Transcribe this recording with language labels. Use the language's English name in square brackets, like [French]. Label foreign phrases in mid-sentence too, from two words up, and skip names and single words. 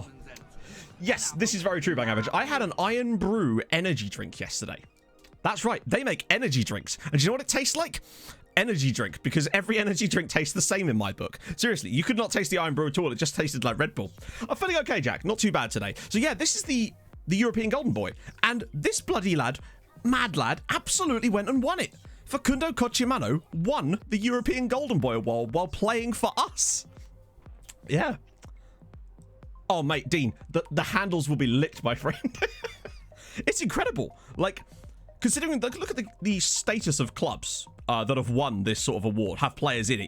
[English] Yes, this is very true, Bang Average. I had an Iron Brew energy drink yesterday. That's right, they make energy drinks. And do you know what it tastes like? Energy drink, because every energy drink tastes the same in my book. Seriously, you could not taste the Iron Brew at all. It just tasted like Red Bull. I'm feeling okay, Jack. Not too bad today. So yeah, this is the European Golden Boy. And this bloody lad, mad lad, absolutely went and won it. Facundo Cochimano won the European Golden Boy award while playing for us. Yeah. Oh, mate, Dean, the handles will be licked, my friend. It's incredible. Like, considering, look at the status of clubs that have won this sort of award, have players in it.